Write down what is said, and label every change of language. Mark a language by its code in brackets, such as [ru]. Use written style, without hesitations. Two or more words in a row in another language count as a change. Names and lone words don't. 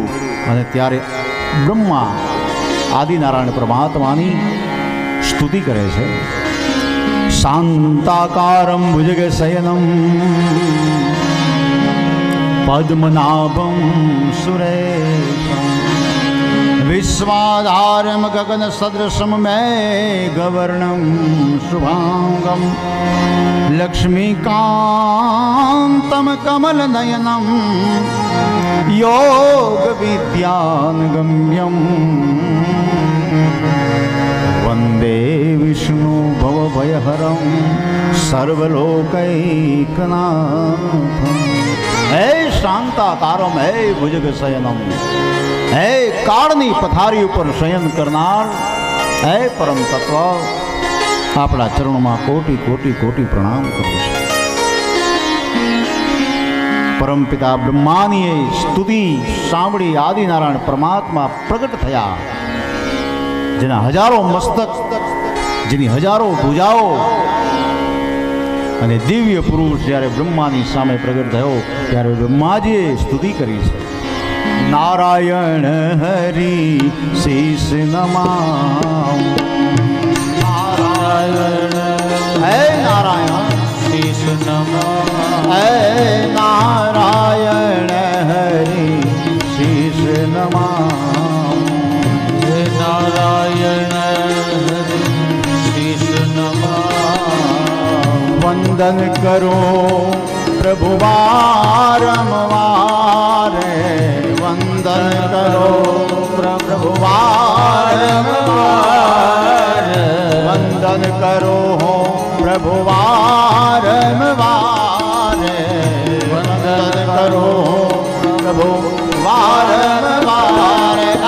[gu] અને ત્યારે બ્રહ્મા આદિનારાયણ પરમાત્માની સ્તુતિ કરે છે. [sa] शांताकारम भुजग शयनम पद्मनाभम सुरेशम विश्वाधारम गगन सदृशम मेघवर्णम शुभांगम लक्ष्मीकांतम कमल नयनम योग विद्यानगम्यम वंदे विष्णु भवभयहरम सर्वलोकैकनाथम। हे शांताकारम, हे भुजग शयनम, [gu] हे काળની પથારી ઉપર શયન કરનાર, હે પરમ તત્વ, આપણા ચરણોમાં કોટી કોટી કોટી પ્રણામ કરું છું। પરમપિતા બ્રહ્માની સ્તુતિ સાંભળી આદિનારાયણ પરમાત્મા પ્રગટ થયા, જેના હજારો મસ્તક, જેની હજારો ભુજાઓ, અને દિવ્ય પુરુષ જ્યારે બ્રહ્માની સામે પ્રગટ થયો ત્યારે બ્રહ્માજીએ સ્તુતિ કરી છે। [hi] नारायण हरि शीश नमाम, नारायण है नारायण शीश नमाम, है नारायण हरि शीश नमाम, है नारायण हरि शीश नमाम। वंदन करो प्रभु वारंवार, वंदन करो प्रभु वारंवार, वंदन करो प्रभु वारंवार, वंदन करो प्रभु वारंवार।